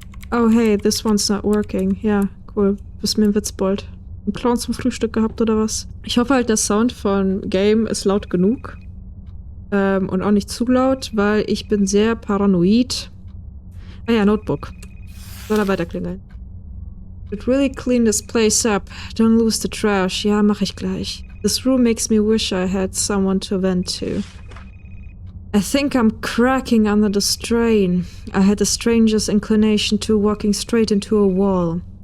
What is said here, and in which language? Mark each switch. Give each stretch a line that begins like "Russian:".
English: Oh hey, this one's not working.
German: Ja, cool. Bist mir ein Witzbold. Einen Clown zum Frühstück gehabt oder was? Ich hoffe halt, der Sound von Game ist laut genug. Und auch nicht zu laut, weil ich bin sehr paranoid. Ah ja, Notebook. Soll er weiter klingeln.
English: Should really clean this place up. Don't lose the trash.
German: Ja, mach ich gleich.
English: This room makes me wish I had someone to vent to. I think I'm cracking under the strain. I had the strangest inclination to walking straight into a wall.